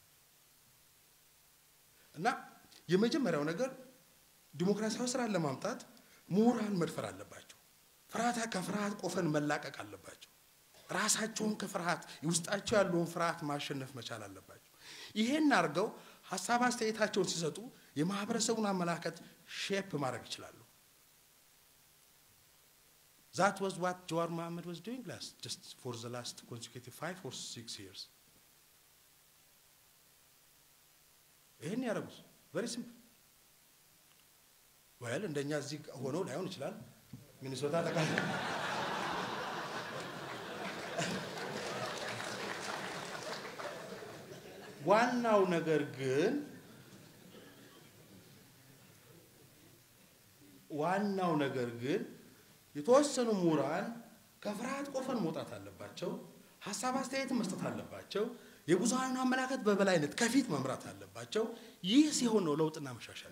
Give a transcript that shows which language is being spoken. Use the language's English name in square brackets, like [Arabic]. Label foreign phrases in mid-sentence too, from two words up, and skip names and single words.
[Amharic] እና የመጀመሪያው ነገር ዲሞክራሲያዊ ስራ ለማምጣት ሙራን መድፈር አለባቸው ከፍርሃት ቆፈን መላቀቅ አለባቸው ራሳቸውን ከፍርሃት ውስጣቸው ያለውን ፍርሃት ማሸነፍ መቻል አለባቸው ይሄን አርገው ሐሳብ አስተያየታቸውን ሲሰጡ የማህበረሰቡን አመላከት ሼፕ ማድረግ ይችላሉ [English] That was what Jawar Mohammed was doing just for the last consecutive 5 or 6 years. [Amharic] ይሄን ያረጉት [English] very simple. [Amharic] well እንደኛ እዚህ ሆኖ ላይሆን ይችላል ሚኒሶታ ተቃል ዋናው ነገር ግን የተወሰኑ ሙራን ከፍርሃት ቆፈን መውጣት አለባቸው ሐሳብ አስተያየት መስጠት አለባቸው የጉዛና አመላከት በበላይነት ከፊት መምራት አለባቸው ይህ ሲሆን ነው ለውጥና መሻሻል